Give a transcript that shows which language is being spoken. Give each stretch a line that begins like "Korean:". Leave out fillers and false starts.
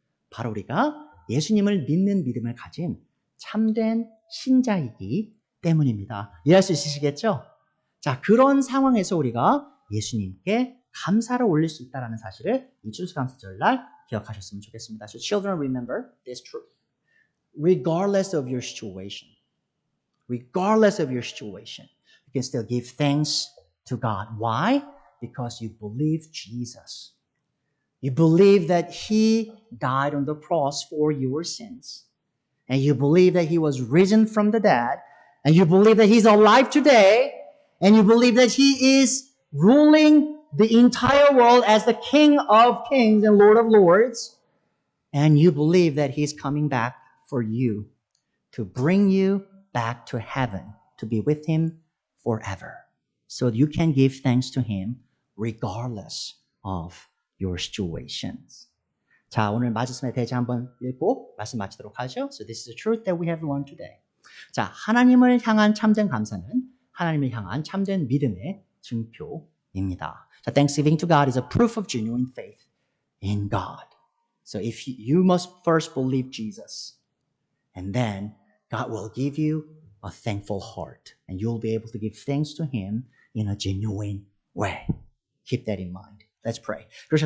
Korean: 바로 우리가 예수님을 믿는 믿음을 가진 참된 신자이기 때문입니다. 이해할 수 있으시겠죠? 자, 그런 상황에서 우리가 예수님께 감사를 올릴 수 있다는 사실을 이 추수감사절날 기억하셨으면 좋겠습니다.
English: So children, remember this truth. Regardless of your situation, you can still give thanks to God. Why? Because you believe Jesus. You believe that He died on the cross for your sins. And you believe that He was risen from the dead. And you believe that He's alive today. And you believe that He is ruling the entire world as the King of Kings and Lord of Lords. And you believe that He's coming back for you to bring you back to heaven, to be with Him forever. So you can give thanks to Him regardless of your situations.
Korean: 자, 오늘 말씀에 대해서 한번 읽고 말씀 마치도록 하죠.
English: So this is the truth that we have learned today.
Korean: 자, 하나님을 향한 참된 감사는 하나님을 향한 참된 믿음의 증표입니다.
English: 자, thanksgiving to God is a proof of genuine faith in God. So if you must first believe Jesus, and then God will give you a thankful heart, and you'll be able to give thanks to Him in a genuine way. Keep that in mind. Let's pray.